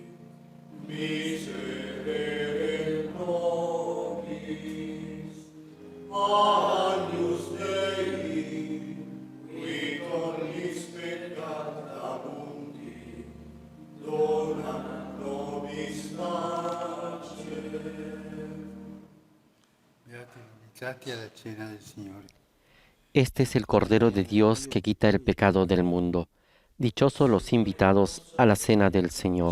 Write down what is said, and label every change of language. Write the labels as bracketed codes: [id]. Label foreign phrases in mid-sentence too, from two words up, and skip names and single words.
[la] miserere nobis, agnus Dei, qui tollis peccata mundi, dona nobis pace. [it] Beati invitati alla cena del Signore. [es] Este es el Cordero de Dios que quita el pecado del mundo. Dichosos los invitados a la cena del Señor.